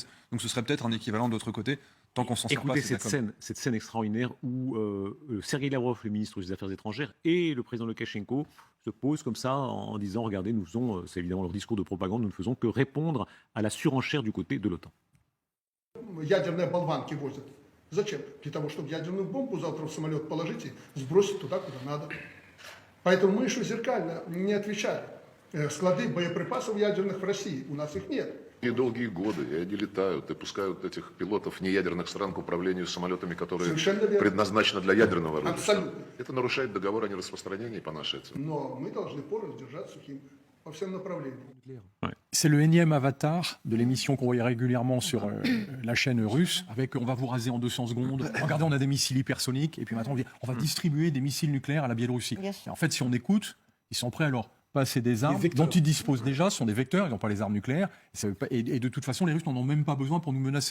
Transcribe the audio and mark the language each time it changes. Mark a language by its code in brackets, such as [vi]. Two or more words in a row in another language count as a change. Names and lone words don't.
[fr] Donc ce serait peut-être un équivalent de l'autre côté. Tant qu'on s'en sort pas, écoutez cette scène extraordinaire où Sergei Lavrov, le ministre des Affaires étrangères, et le président Loukachenko se posent comme ça en disant regardez, nous faisons, c'est évidemment leur discours de propagande, nous ne faisons que répondre à la surenchère du côté de l'OTAN. [ru] Ядерные болванки возят. Зачем? Для того, чтобы ядерную бомбу завтра в самолет положить и сбросить туда, куда надо. Поэтому мы еще зеркально не отвечали. Склады боеприпасов ядерных в России, у нас их нет. И долгие годы, и они летают, и пускают этих пилотов неядерных стран к управлению самолетами, которые предназначены для ядерного оружия. Абсолютно. Это нарушает договор о нераспространении по нашей оценке. Но мы должны порой держать сухим по всем направлениям. [fr] C'est le énième avatar de l'émission qu'on voyait régulièrement sur la chaîne russe, avec on va vous raser en 200 secondes, regardez, on a des missiles hypersoniques, et puis maintenant on va distribuer des missiles nucléaires à la Biélorussie. Et en fait, si on écoute, ils sont prêts alors. Passer des armes dont ils disposent déjà, ce sont des vecteurs, ils n'ont pas les armes nucléaires, et de toute façon, les Russes n'en ont même pas besoin pour nous menacer.